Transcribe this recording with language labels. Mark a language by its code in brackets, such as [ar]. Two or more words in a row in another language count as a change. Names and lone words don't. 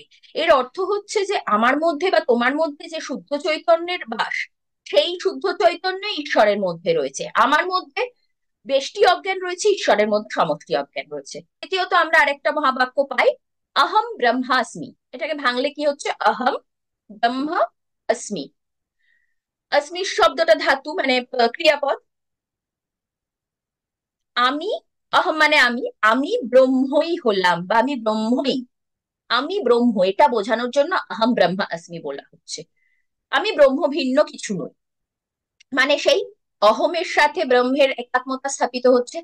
[bn] এর অর্থ হচ্ছে যে আমার মধ্যে বা তোমার মধ্যে যে শুদ্ধ চৈতন্যের বাস, সেই শুদ্ধ চৈতন্য ঈশ্বরের মধ্যে রয়েছে। আমার মধ্যে বেষ্টি অজ্ঞান রয়েছে, ঈশ্বরের মধ্যে সমষ্টি অজ্ঞান রয়েছে। তৃতীয়ত আমরা আরেকটা মহাবাক্য পাই, [sa] অহম ব্রহ্মাস্মি। [bn] এটাকে ভাঙলে কি হচ্ছে? [sa] অহম ব্রহ্ম अस्मि। [bn] अस्मि শব্দটা ধাতু, মানে ক্রিয়াপদ। আমি, অহম মানে আমি, আমি ব্রহ্মই হলাম বা আমি ব্রহ্মই, আমি ব্রহ্ম, এটা বোঝানোর জন্য [sa] অহম ব্রহ্ম अस्मि [bn] বলা হচ্ছে। আমি ব্রহ্ম ভিন্ন কিছু নই। মানে সেই অহমের সাথে ব্রহ্মের একাত্মতা স্থাপিত হচ্ছে।